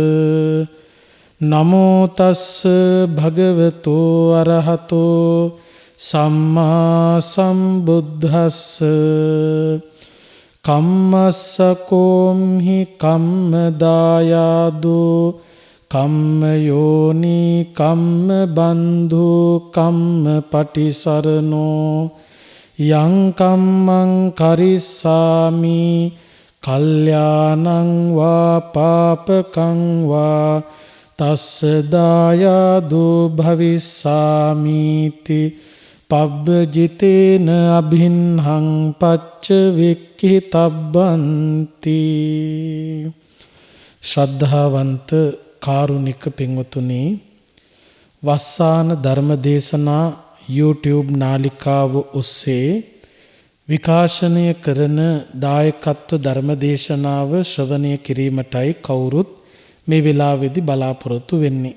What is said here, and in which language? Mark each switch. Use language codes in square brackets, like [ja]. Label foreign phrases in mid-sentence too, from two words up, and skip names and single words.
[pi] නමෝ තස්ස භගවතෝ අරහතෝ සම්මා සම්බුද්දස්ස කම්මස්සකෝම්හි කම්මදායාදෝ කම්මයෝනි කම්ම බන්ධු කම්ම පටිසරණෝ යං කම්මං කරිස්සාමි කල්යාණං වා පාපකං වා තස්ස දායාදෝ භවිස්සාමීති පබ්බජිතේන අභින්හං පච්ච වික්ඛිතබ්බන්ති. [si] ශ්‍රද්ධාවන්ත කාරුණික පින්වතුනි, වස්සාන ධර්මදේශනා YouTube නාලිකාව ඔස්සේ විකාශනය කරන දායකත්ව ධර්මදේශනාව ශ්‍රවණය කිරීමටයි කවුරුත් මේ වෙලාවේදී බලාපොරොත්තු වෙන්නේ.